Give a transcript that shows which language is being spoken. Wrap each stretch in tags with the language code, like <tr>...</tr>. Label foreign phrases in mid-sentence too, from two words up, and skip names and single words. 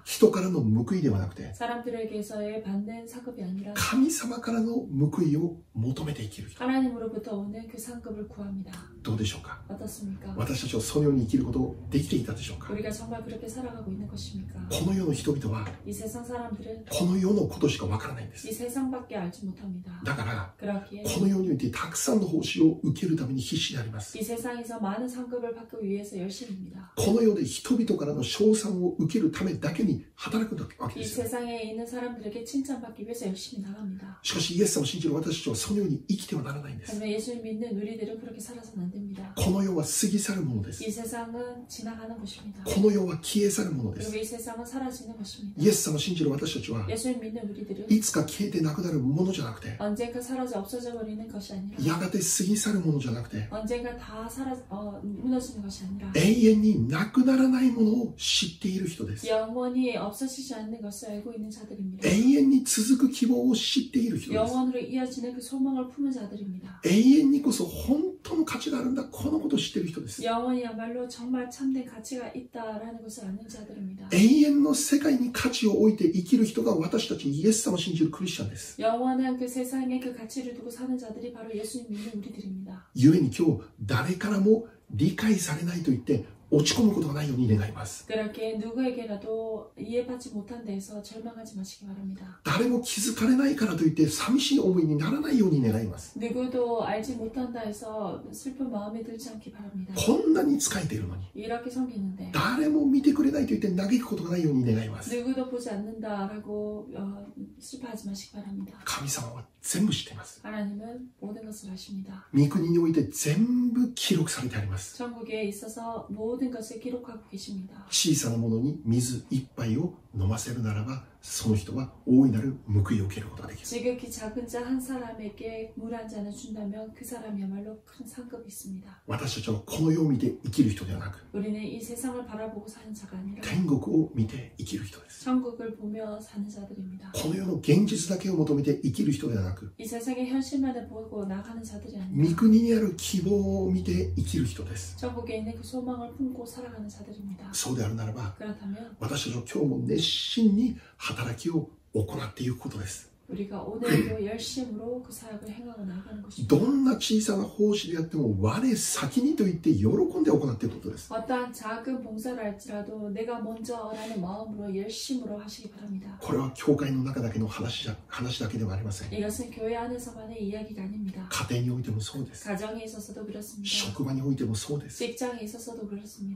<ja>人からの報いではなくて、</ja> <ko>사람들에게서의 받는 상급이 아니라</ko> <ja>神様からの報いを求めて生きる人。</ja> <ko>하나님으로부터 오는 그 상급을 구합니다.</ko> <ja>どうでしょうか。</ja> <ko>어떻습니까?</ko> <ja>私たちはそのように生きることをできていたでしょうか。</ja> <ko>우리가 정말 그렇게 살아가고 있는 것입니까?</ko> <ja>この世の人々は</ja> <ko>이 세상 사람들은</ko> <ja>この世のことしかわからないんです。</ja> <ko>이 세상밖에 알지 못합니다.</ko> <ja>だから</ja> <ko>그렇기에</ko> <ja>この世においてたくさんの報酬を受けるために必死であります。</ja> <ko>이 세상에서 많은 상급을 받기 위해서 열심입니다.</ko> <ja>この世で人々からの称賛を受けるためだけに働くわけ</ja> <ko>이</ko> <ja>ですよ。</ja> <ko>세상에 있는 사람들에게 칭찬받기 위해서 열심히 나갑니다.</ko> <ja>しかしイエス様を信じる私たちはそのように生きてはならないんです。</ja> <ko>하지만 예수를 믿는 우리들은 그렇게 살아서는 안 됩니다.</ko> <ja>この世は過ぎ去るものです。</ja> <ko>이 세상은 지나가는 것입니다.</ko> <ja>この世は消え去るものです。</ja> <ko>그리고 이 세상은 사라지는 것입니다.</ko> <ja>イエス様を信じる私たちは</ja> <ko>예수를 믿는 우리들은</ko> <ja>いつか消えてなくなるものじゃなくて、</ja> <ko>언젠가 사라져 없어져 버리는 것이 아니라</ko> <ja>やがて過ぎ去るものじゃなくて、</ja> <ko>언젠가 다 무너지는 것이 아니라</ko> <ja>永遠になくならないものを知っている人です。</ja> <ko>영원히 없어지지 않는 것을 알고 있는 자들입니다.</ko> <ja>永遠に続く希望を知っている人です。</ja> <ko>영원으로 이어지는 그 소망을 품은 자들입니다.</ko> <ja>永遠にこそ本当の価値があるんだ、このことを知っている人です。</ja> <ko>영원이야말로 정말 참된 가치가 있다라는 것을 아는 자들입니다.</ko> <ja>永遠の世界に価値を置いて生きる人が私たちイエス様を信じるクリスチャンです。</ja> <ko>영원한 그 세상에 그 가치를 두고 사는 자들이 바로 예수님 믿는 우리들입니다.</ko> <ja>故に今日誰からも理解されないと言って落ち込むことがないように願います。</ja> <ko>그렇게 누구에게라도 이해받지 못한 데에서 절망하지 마시기 바랍니다.</ko> <ja>誰も気づかれないからといって寂しい思いにならないように願います。</ja> <ko>누구도 알지 못한다 해서 슬픈 마음에 들지 않기 바랍니다.</ko> <ja>こんなに仕えているのに</ja> <ko>이렇게 섬기는데</ko> <ja>誰も見てくれないと言って嘆くことがないように願います。</ja> <ko>누구도 보지 않는다라고 슬퍼하지 마시기 바랍니다.</ko> <ja>神様は全部知っています。</ja> <ko>하나님은 모든 것을 아십니다.</ko> <ja>御国において全部記録されてあります。</ja> <ko>천국에 있어서 모든 것을 기록하고 계십니다.</ko> <ja>小さなものに水一杯を飲ませるならば、その人は大いなる報いを受けることができる。</ja> <ko>지극히 작은 자 한 사람에게 물 한 잔을 준다면 그 사람이야말로 큰 상급이 있습니다.</ko> <ja>私たちはこの世を見て生きる人ではなく、</ja> <ko>우리는 이 세상을 바라보고 사는 자가 아니라</ko> <ja>天国を見て生きる人です。</ja> <ko>천국을 보며 사는 자들입니다.</ko> <ja>この世の現実だけを求めて生きる人ではなく、</ja> <ko>이 세상의 현실만을 보고 나가는 자들이</ko> <ja>御</ja> <ko>아니라</ko> <ja>国にある希望を見て生きる人です。</ja> <ko>천국에 있는 그 소망을 품고 살아가는 자들입니다.</ko> <ja>そうであるならば、</ja> <ko>그렇다면</ko> <ja>私たちは今日も熱心に働きを行っていくことです。</ja> <ko>우리가 오늘도 열심으로 그 사역을 행하고 나가는</ko> <ja>ど</ja> <ko>것입니다.</ko> <ja>んな小さな奉仕であっても我先にと言って喜んで行っていることです。</ja> <ko>어떠한 작은 봉사를 할지라도 내가 먼저라는 마음으로 열심으로 하시기 바랍니다.</ko> <ja>これは教会の中だけの話だけではありません。</ja> <ko>이것은 교회 안에서만의 이야기가 아닙니다.</ko> <ja>家庭においてもそうです。</ja> <ko>가정에 있어서도 그렇습니다.</ko> <ja>職場においてもそうです。</ja> <ko>직장에 있어서도 그렇습니다.</ko>